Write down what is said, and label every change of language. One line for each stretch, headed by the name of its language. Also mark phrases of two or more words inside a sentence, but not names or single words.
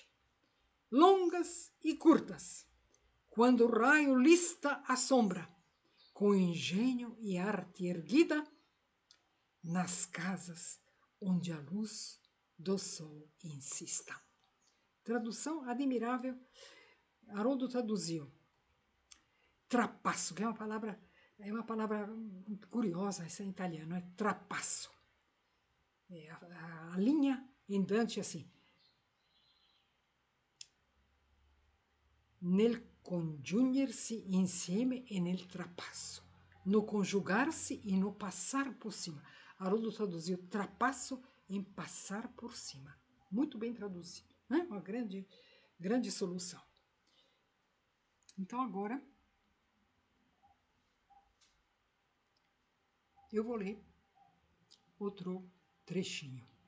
Portuguese: Longas e curtas, quando o raio lista a sombra, com engenho e arte erguida, nas casas onde a luz do sol insista. Tradução admirável, Haroldo traduziu. Trapasso, que é uma palavra curiosa, essa é em italiano, é trapasso. É a linha em Dante assim.
Italian: Nel congiungersi insieme e nel trapasso.
Portuguese: No conjugar-se e no passar por cima. Haroldo traduziu trapasso em passar por cima. Muito bem traduzido, né? Uma grande solução. Então agora eu vou ler outro trechinho.